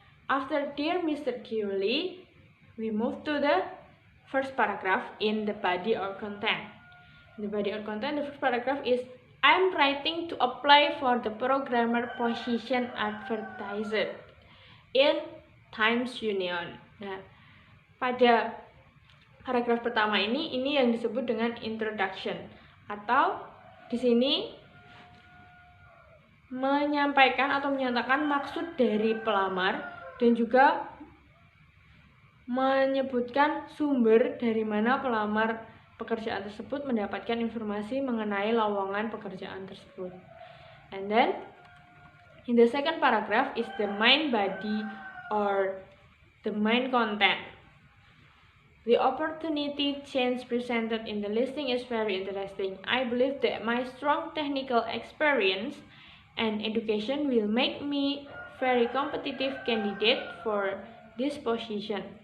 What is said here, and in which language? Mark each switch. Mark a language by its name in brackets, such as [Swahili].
[English] After Dear Mr. Gilholy, we move to the first paragraph in the body or content. In the body or content, the first paragraph is, I'm writing to apply for the programmer position advertised in Times Union. [Indonesian] Nah, pada paragraf pertama ini yang disebut dengan introduction, atau di sini menyampaikan atau menyatakan maksud dari pelamar dan juga menyebutkan sumber dari mana pelamar pekerjaan tersebut mendapatkan informasi mengenai lowongan pekerjaan tersebut. [English] And then in the second paragraph is the main body or the main content. The opportunity change presented in the listing is very interesting. I believe that my strong technical experience and education will make me very competitive candidate for this position.